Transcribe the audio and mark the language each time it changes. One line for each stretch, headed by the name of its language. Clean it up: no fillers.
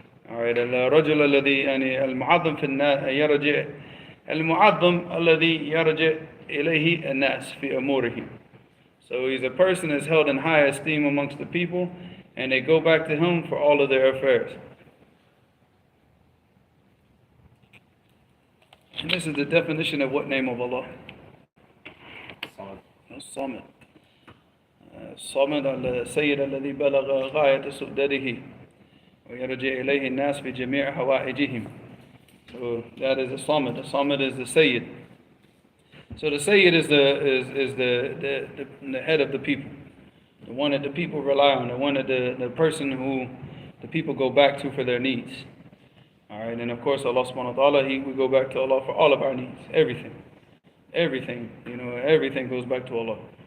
Arabic: Alright, الرجل الذي يعني المعظم في الناس يرجع المعظم الذي يرجع إليه الناس في أمورهم.
English: So he's a person that's held in high esteem amongst the people, and they go back to him for all of their affairs. And this is the definition of what name of Allah?
Arabic: الصمد. الصمد السيد الذي بلغ غاية سؤدده ويرجع إليه الناس في جميع حوائجهم.
English: So that is the Samad. The Samad is the Sayyid. So the Sayyid is the head of the people, the one that the people rely on, the one that the person who the people go back to for their needs. All right, and of course Allah subhanahu wa ta'ala, we go back to Allah for all of our needs, everything, everything goes back to Allah.